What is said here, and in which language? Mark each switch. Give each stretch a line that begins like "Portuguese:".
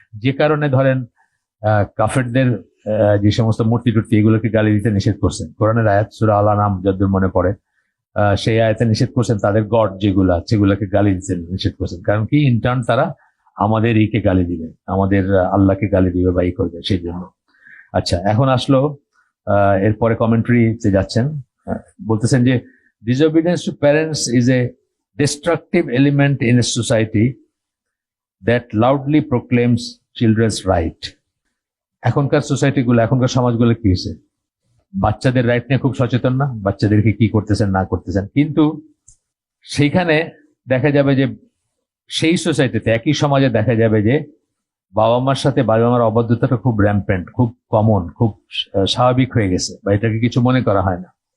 Bangla: যে কারণে ধরেন কাফেরদের যে সমস্ত মূর্তি টুর্তি, এগুলোকে গালি দিতে নিষেধ করছেন। কোরআনের আয়াত, সূরা আল আনআম যতদূর মনে পড়ে, সেই আয়াতে নিষেধ করছেন, তাদের গড সেগুলোকে গালি দিতে নিষেধ করছেন। কারণ কি, ইন্টার্ন তারা আমাদের কে গালি দিবে, আমাদের আল্লাহকে গালি দিবে বা করবে, সেই জন্য। আচ্ছা, এখন আসলো এরপরে কমেন্ট্রিতে যাচ্ছেন, বলতেছেন যে
English: disobedience to parents is a destructive element in a society that loudly proclaims children's right।
Bangla: এখনকার সোসাইটিগুলো, এখনকার সমাজগুলো কি হয়েছে, বাচ্চাদের রাইট নিয়ে খুব সচেতন না, বাচ্চাদেরকে কি করতেছেন না করতেছেন, কিন্তু সেইখানে দেখা যাবে যে সেই সোসাইটিতে, একই সমাজে দেখা যাবে যে বাবা মার সাথে বাবা মার অবাধ্যতাটা খুব র্যাম্পেন্ট, খুব কমন, খুব স্বাভাবিক হয়ে গেছে, বা এটাকে কিছু মনে করা হয় না।